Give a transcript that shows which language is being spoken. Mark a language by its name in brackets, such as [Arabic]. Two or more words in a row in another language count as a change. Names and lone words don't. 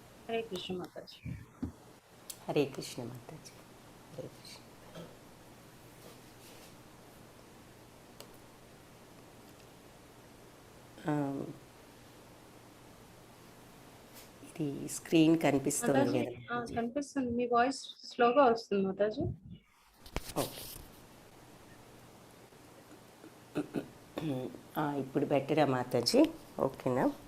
[Hindi] हरे कृष्ण माता जी। हरे कृष्ण माता जी। हरे कृष्ण। [Telugu] ఇది స్క్రీన్ माता కనిపిస్తోంది जी కదా మాతాజీ? కనిపిస్తుంది, మీ వాయిస్ స్లోగా వస్తుంది మాతాజీ. ఓకే. ఇప్పుడు బెటరా మాతాజీ? ఓకేనా?